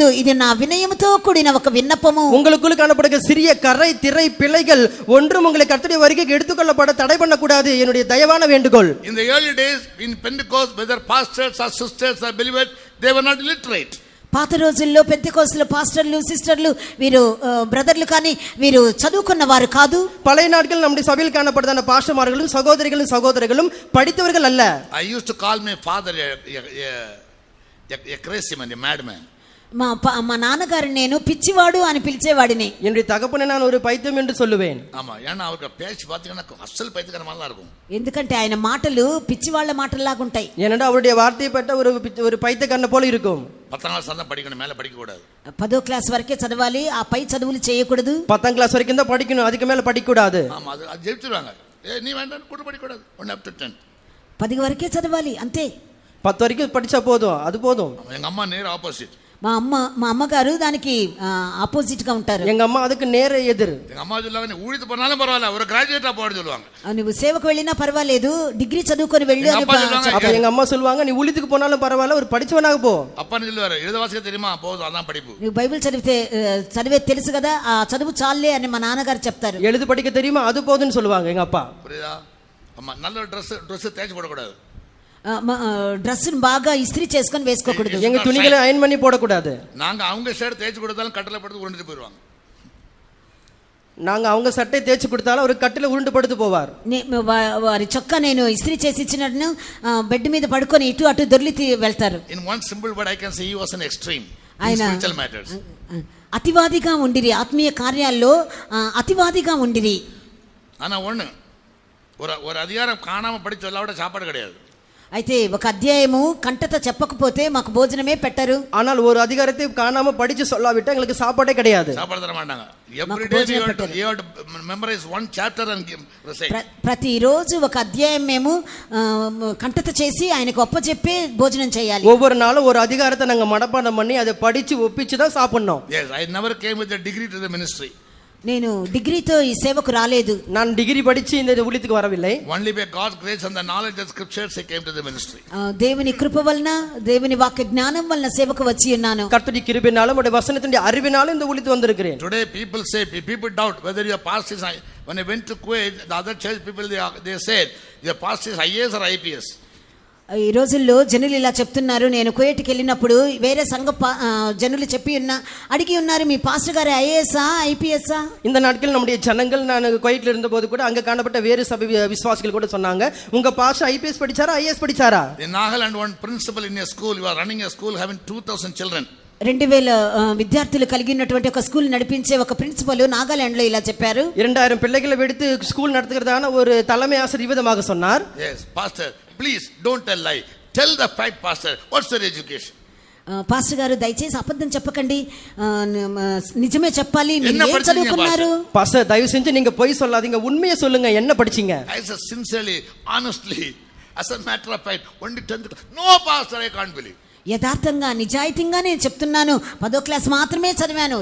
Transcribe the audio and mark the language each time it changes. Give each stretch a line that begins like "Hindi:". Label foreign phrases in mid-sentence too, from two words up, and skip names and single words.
Telugu: ఇది నా వినయముతో కూడిన ఒక విన్నపము.
Tamil: உங்களுக்குள்ள காணப்படுகிற சிறிய கரை திரை பிழைகள் ஒன்றும் உங்களை கர்த்தருடைய வருகைக்கு எடுத்துக்கொள்ளப்பட தடை பண்ணக்கூடாது என்னுடைய தயவான வேண்டுகோள்.
English: In the early days in Pentecost, whether pastors or sisters or believers, they were not illiterate.
Telugu: పాత రోజుల్లో పెంతెకోస్తుల పాస్టర్లు సిస్టర్లు వీరు బ్రదర్లు కానీ వీరు చదువుకున్న వారు కాదు.
Tamil: பழைய நாட்கள் நம்முடைய சபையில் காணப்படுதான பாஸ்டர்மார்களும் சகோதரிகளும் படித்தவர்கள் அல்ல.
English: I used to call my father a crazy man, a madman.
Telugu: మా నాన్నగారు నేను పిచ్చివాడు అని పిలిచేవాడిని.
Tamil: என்னுடைய தகப்பனை நான் ஒரு பைத்தியம் என்று சொல்லுவேன். ஆமா, ஏன்னா அவருக்கு பேச்சு பாத்தீங்கன்னா அசல் பைத்தியக்காரமா இருக்கும்.
Telugu: ఎందుకంటే ఆయన మాటలు పిచ్చివాళ్ల మాటల్లాగా ఉంటాయి.
Tamil: ஏனென்றா அவருடைய வார்த்தையை பட்ட ஒரு பைத்தியக்காரனை போல இருக்கும். 10th class தான் படிக்கணும், மேல படிக்க கூடாது.
Telugu: 10th క్లాస్ వరకే చదవాలి, ఆ పై చదువులు చేయకూడదు.
Tamil: 10th క్లాస్ வரைக்கும் தான் படிக்கணும், அதுக்கு மேல படிக்க கூடாது. ஆமா, அது ஜெயிச்சிருவாங்க. நீ வேண்டாம் கூட படிக்க கூடாது.
English: 1 up to 10
Telugu: 10 వరకే చదవాలి అంతే.
Tamil: 10 வரைக்கும் படிச்சா போதும், அது போதும். எங்க அம்மா நேர் ஆப்போசிட்.
Telugu: మా అమ్మగారు దానికి ఆపోజిట్ గా ఉంటారు.
Tamil: எங்க அம்மா அதுக்கு நேர எதிர். எங்க அம்மா சொல்லுவாங்க, நீ ஊழித்து போனாலும் பரவாயில்ல, ஒரு கிராஜுவேட்டா போட சொல்லுவாங்க.
Telugu: నువ్వు సేవకు వెళ్ళినా పర్వాలేదు, డిగ్రీ చదువుకొని వెళ్ళు అని.
Tamil: அப்ப எங்க அம்மா சொல்லுவாங்க, நீ ஊழியத்துக்கு போனாலும் பரவாயில்ல, ஒரு படிச்சவனாக போ. அப்பா சொல்லுவாரு, எழுத வாசிக்க தெரியுமா, போதும், அதான் படிப்பு.
Telugu: నువ్వు బైబిల్ చదివే తెలుసు కదా, ఆ చదువు చాలే అని మా నాన్నగారు చెప్తారు.
Tamil: எழுது படிக்க தெரியுமா, அது போதும்னு சொல்லுவாங்க எங்க அப்பா. புரியுதா? அம்மா நல்ல ட்ரெஸ் தேய்ச்சி போடக்கூடாது,
Telugu: డ్రెస్ బాగా ఇస్త్రీ చేసుకొని వేసుకోకూడదు,
Tamil: எங்க துணிகளை அயன் பண்ணி போடக்கூடாது. நாங்க அவங்க ஷர்ட் தேய்ச்சி கொடுத்தாலும் கட்டளை படுத்து உருண்டுட்டு போயிடுவாங்க. நாங்க அவங்க சட்டை தேய்ச்சி கொடுத்தாலும் ஒரு கட்டில உருண்டு படுத்து போவார்.
Telugu: వారి చొక్కా నేను ఇస్త్రీ చేసి ఇచ్చినట్టు బెడ్ మీద పడుకొని ఇటు అటు దొర్లి వెళ్తారు.
English: In one simple word I can say he was an extreme in
Telugu: ఆయన
English: spiritual matters.
Telugu: అతివాదిగా ఉండిరి, ఆత్మీయ కార్యాల్లో అతివాదిగా ఉండిరి.
Tamil: ஆனா ஒண்ணு, ஒரு அதிகாரம் காணாம படிச்சு சொல்லாவிட சாப்பாடு கிடையாது.
Telugu: అయితే ఒక అధ్యాయము కంటత చెప్పకపోతే మాకు భోజనమే పెట్టరు.
Tamil: ஆனால் ஒரு அதிகாரத்தை காணாம படிச்சு சொல்லாவிட்டா எங்களுக்கு சாப்பாடே கிடையாது, சாப்பாடு தர மாட்டாங்க.
English: Every day you have to memorize one chapter and recite.
Telugu: ప్రతిరోజు ఒక అధ్యాయం మేము కంటత చేసి ఆయనకు ఒప్పచెప్పి భోజనం చేయాలి.
Tamil: ஒவ்வொரு நாளும் ஒரு அதிகாரத்தை நாங்க மனப்பாடம் பண்ணி அதை படிச்சு ஒப்பிச்சு தான் சாப்பிடணும்.
English: Yes, I never came with a degree to the ministry.
Telugu: నేను డిగ్రీతో ఈ సేవకు రాలేదు,
Tamil: நான் டிகிரி படிச்சு இந்த ஊழியத்துக்கு வரவில்லை.
English: Only by God's grace and the knowledge of scriptures I came to the ministry.
Telugu: దేవుని కృప వలన దేవుని వాక్య జ్ఞానం వలన సేవకు వచ్చి ఉన్నాను.
Tamil: கர்த்தருடைய கிருபையினாலும் உடைய வசனத்தின் அறிவினாலும் இந்த ஊழியத்துக்கு வந்திருக்கிறேன்.
English: Today people doubt whether your pastor is. When I went to Kuwait, the other church people they said your pastor is IAS or IPS.
Telugu: ఈ రోజుల్లో జనులు ఇలా చెప్తున్నారు. నేను కువైట్కి వెళ్ళినప్పుడు వేరే సంఘ జనులు అడిగి ఉన్నారు, మీ పాస్టర్ గారు ఐఏఎస్ఆ ఐపీఎస్ఆ?
Tamil: இந்த நாட்கள் நம்முடைய ஜனங்கள், நான் குவைட்ல இருந்தபோது கூட அங்க காணப்பட்ட வேறு சபை விசுவாசிகள் கூட சொன்னாங்க, உங்க பாஸ்டர் ஐபிஎஸ் படிச்சாரா ஐஏஎஸ் படிச்சாரா?
English: In Nagaland, one principal in a school, you are running a school having 2000 children.
Telugu: 2000 విద్యార్థులు కలిగి ఉన్నటువంటి ఒక స్కూల్ నడిపించే ఒక ప్రిన్సిపల్ నాగాలాండ్ లో ఇలా చెప్పారు.
Tamil: 2000 பிள்ளைகளை எடுத்து ஸ்கூல் நடத்துகிறதான ஒரு தலைமை ஆசிரியர் விதமாக சொன்னார்.
English: Yes, pastor, please don't tell lie. Tell the fact, pastor. What's your education?
Telugu: పాస్టర్ గారు దయచేసి అబద్ధం చెప్పకండి, నిజమే చెప్పాలి, మీరు ఏం చదువుకున్నారు?
Tamil: பாஸ்டர் தயவு செஞ்சு நீங்க பொய் சொல்லாதீங்க, உண்மையை சொல்லுங்க, என்ன படிச்சீங்க?
English: I said sincerely, honestly, as a matter of fact, only 10th. No pastor, I can't believe.
Telugu: యథార్థంగా నిజాయితీగా నేను చెప్తున్నాను, 10వ క్లాస్ మాత్రమే చదివాను.